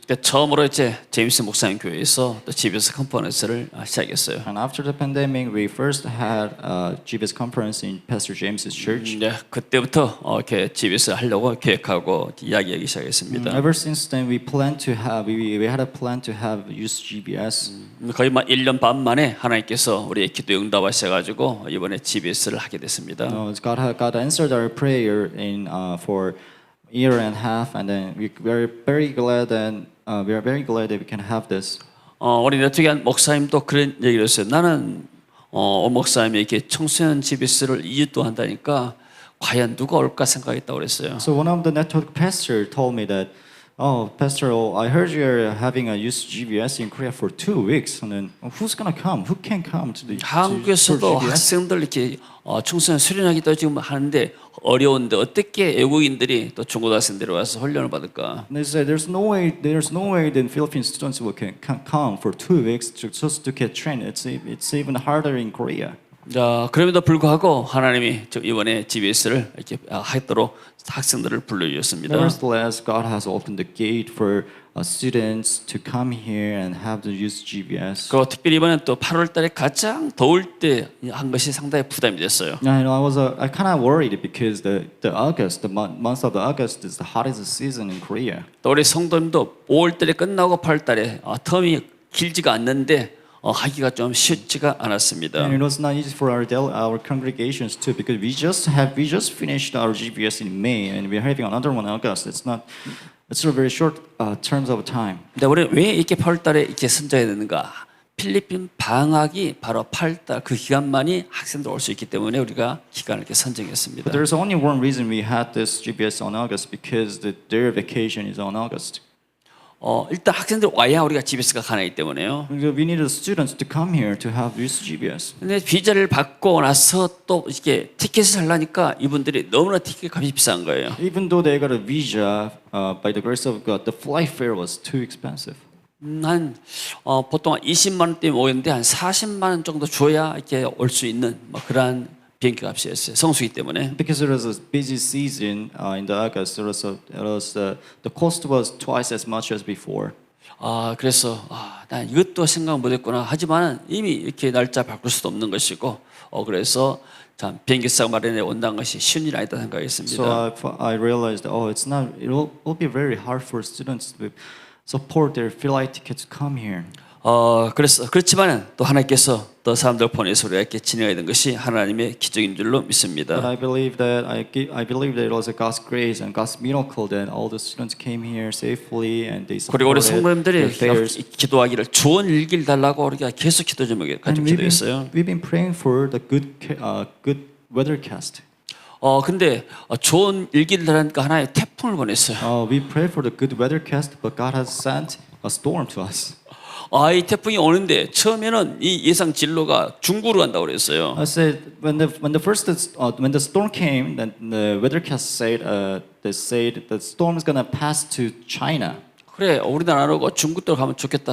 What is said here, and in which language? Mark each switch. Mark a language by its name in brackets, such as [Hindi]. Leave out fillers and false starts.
[Korean] 그러니까 처음으로 이제 제임스 목사님 교회에서 또 GBS 컨퍼런스를 시작했어요. [English] And after the pandemic, we first had a GBS conference in Pastor James's church. [Korean] 네, 그때부터 이렇게 GBS 하려고 계획하고 이야기하기 시작했습니다. [English] Ever since then, we had a plan to have youth GBS. [Korean] 거의 1년 반 만에 하나님께서 우리의 기도 응답하셔가지고 이번에 GBS를 하게 됐습니다. [English] God answered our prayer for a year and a half, and then we are very glad that we can have this. [Korean] 우리 네트기한 목사님도 그런 얘기를 했어요. 나는 목사님이 이렇게 청소년 GBS를 2주 동안 한다니까 과연 누가 올까 생각했다고 그랬어요. [English] So one of the network pastors told me that, Pastor, I heard you're having a youth GBS in Korea for 2 weeks. And then who's gonna come? Who can come to the [Korean] 한국에서도 [English] GBS? [Korean] 학생들 이렇게 청소년 수련하기도 지금 하는데 어려운데 어떻게 외국인들이 또 중고등학생들이 와서 훈련을 받을까? [English] And they said there's no way that Philippine students can come for 2 weeks just to get trained. It's even harder in Korea. [Korean] 자, 그럼에도 불구하고 하나님이 이번에 GBS를 이렇게 하도록 학생들을 불러주셨습니다. [English] Nevertheless, God has opened the gate for students to come here and have the youth GBS. [Korean] 그리고 특별히 이번엔 또 8월달에 가장 더울 때 한 것이 상당히 부담이 됐어요. [English] Yeah, I kind of worried because the month of August is the hottest season in Korea. [Korean] 또 우리 성도님도 5월달에 끝나고 8월달에 텀이 길지가 않는데 하기가 좀 쉽지가 않았습니다. [English] And it was not easy for our congregations too, because we just finished our GBS in May, and we're having another one in August. It's a very short terms of time. [Korean] 근데 우리 왜 이렇게 8월달에 이렇게 선정해야 되는가? 필리핀 방학이 바로 8달 그 기간만이 학생들 올 수 있기 때문에 우리가 기간을 이렇게 선정했습니다. [English] But there's only one reason we had this GBS on August, because their vacation is on August. [Korean] 일단 학생들 와야 우리가 GBS가 가능하기 때문에요. [English] We needed students to come here to have this GBS. [Korean] 근데 비자를 받고 나서 또 이렇게 티켓을 살라니까 이분들이 너무나 티켓 값이 비싼 거예요. [English] Even though they got a visa, by the grace of God, the flight fare was too expensive. [Korean] 한 보통 20만 원대 모였는데 한 40만 원 정도 줘야 이렇게 올 수 있는 그러한 비행기 값이었어요. 성수기 때문에. [English] Because it was a busy season in the August, the cost was twice as much as before. [Korean] 그래서 난 이것도 생각 못했구나. 하지만 이미 이렇게 날짜 바꿀 수도 없는 것이고, 그래서 참 비행기값 마련해 온다는 것이 쉬운 일이 아니다 생각했습니다. [English] So I realized, it'll be very hard for students to support their flight tickets to come here. [Korean] 그렇지만은 또 하나님께서 또 사람들 보내서 우리가 이렇게 진행해야 되는 것이 하나님의 기적인 줄로 [English] But [Korean] 믿습니다. [English] I believe that it was God's grace and God's miracle that all the students came here safely and they [Korean] 그리고 우리 [English] supported their [Korean] 성도님들이 [English] fares. [Korean] 기도하기를 좋은 일기를 달라고 우리가 계속 기도 제목에 가지고 기도했어요. [English] we've been praying for the good weathercast. [Korean] 근데 좋은 일기를 달라니까 하나의 태풍을 보냈어요. [English] We prayed for the good weathercast, but God has sent a storm to us. [Korean] 이 태풍이 오는데 처음에는 이 예상 진로가 중국으로 간다고 그랬어요. [English] I said when the storm came, then the weathercast said the storm is gonna pass to China. [Korean] 그래 우리나라로 중국도 가면 좋겠다